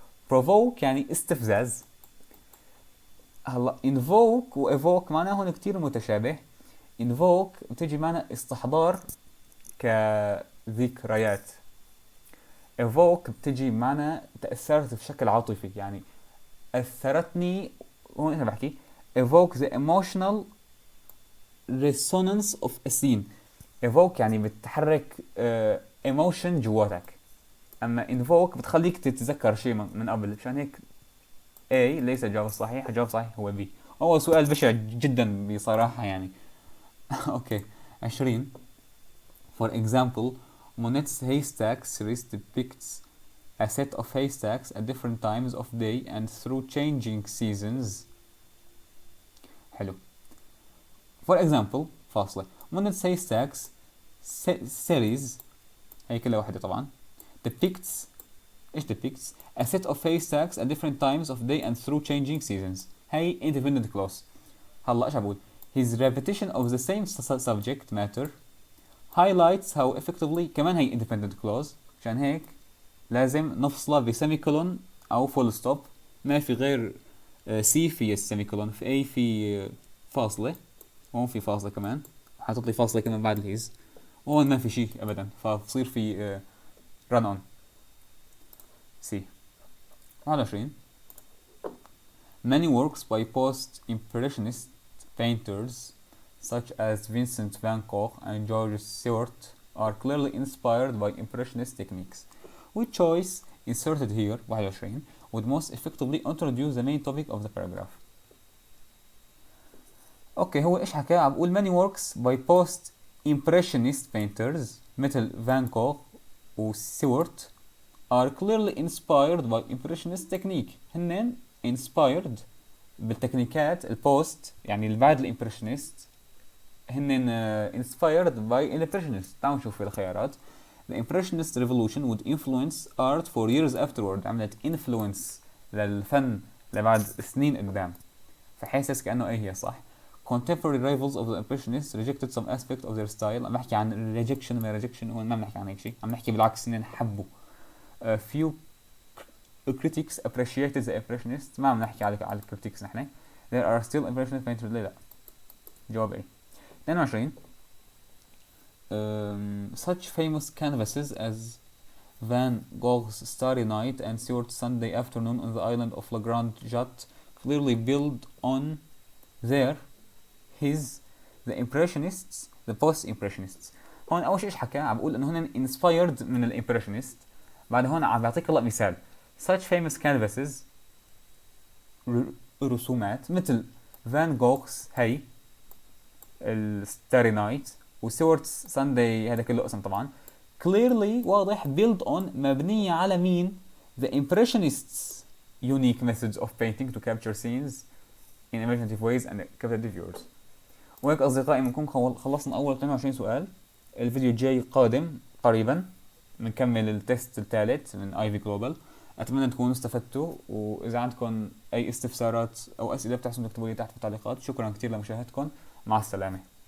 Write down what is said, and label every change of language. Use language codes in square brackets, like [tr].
[ar] بروفوك يعني استفزاز. هلا invoke و evoke معناه هون كتير متشابه. invoke بتجي معنى استحضار كذكريات. evoke بتجي معنى تأثرت بشكل عاطفي، يعني أثرتني. هون أنا بحكي [en] evoke the emotional resonance of a scene. [ar] evoke يعني بتحرك emotion جواتك، أما invoke بتخليك تتذكر شيء من قبل. مشان هيك A ليس الجواب الصحيح، الجواب الصحيح هو B. هو سؤال بشع جدا بصراحة يعني. اوكي 20. [en] For example, Monet's haystack series depicts a set of haystacks at different times of day and through changing seasons. [ar] حلو. [en] For example فاصلة Monet's haystacks series [ar] هي كلها واحدة طبعا [en] depicts ايش depicts a set of haystacks at different times of day and through changing seasons. هي independent clause. [ar] هلا ايش بقول؟ [en] his repetition of the same subject matter highlights how effectively. [ar] كمان هي independent clause، عشان هيك لازم نفصله بسيميكولون او فول ستوب. ما في غير سي في السيميكولون، في اي في فاصله، هون في فاصله كمان، حاطط لي فاصله كمان بعد الهيز، وهون ما في شيء ابدا، فبصير في run on. سي 21. [en] Many works by post-impressionist painters such as Vincent van Gogh and George Seurat are clearly inspired by impressionist techniques. Which choice inserted here 21 would most effectively introduce the main topic of the paragraph? [ar] اوكي هو ايش حكى؟ عم بقول [en] many works by post-impressionist painters [ar] مثل فان كوغ وسيورت [en] are clearly inspired by impressionist technique. [ar] هنن inspired بالتكنيكات البوست يعني اللي بعد الامبريشنست، هنن [en] inspired by impressionist. [ar] تعالوا نشوف الخيارات. [en] The impressionist revolution would influence art for years afterward. [ar] عملت influence للفن لبعد سنين قدام، فحاسس كأنه هي صح. [en] Contemporary rivals of the impressionists rejected some aspect of their style. [ar] عم نحكي عن rejection ما rejection، هون ما بنحكي عن هيك شيء، عم نحكي بالعكس انهم حبوا. [en] Few critics appreciated the impressionists. [ar] ما عم نحكي على الكريتكس نحن. [en] There are still impressionist painters. [ar] لا جواب ايه. 22. [en] Such famous canvases as Van Gogh's Starry Night and Stewart's Sunday Afternoon on the island of La Grande Jatte clearly build on the impressionists, the post-impressionists. [ar] هون أول شيء إيش حكى؟ عم بقول إنه هن inspired من الامبريشنست. بعد هون عم بعطيك الله مثال. [en] Such famous canvases [ar] رسومات مثل فان جوغ's هي الستاري نايت وسيورت's سانداي، هذا كله اسم طبعا. [en] clearly واضح build on [ar] مبنية على مين؟ [en] the impressionists unique methods of painting to capture scenes in imaginative ways and captivate viewers. [ar] وهيك أصدقائي بنكون خلصنا أول 22 سؤال. الفيديو الجاي قادم قريبا بنكمل التست الثالث من IvyGlobal. أتمنى تكونوا استفدتوا، وإذا عندكم أي استفسارات أو أسئلة بتحسن تكتبوا لي تحت في التعليقات. شكرا كتير لمشاهدتكم، مع السلامة.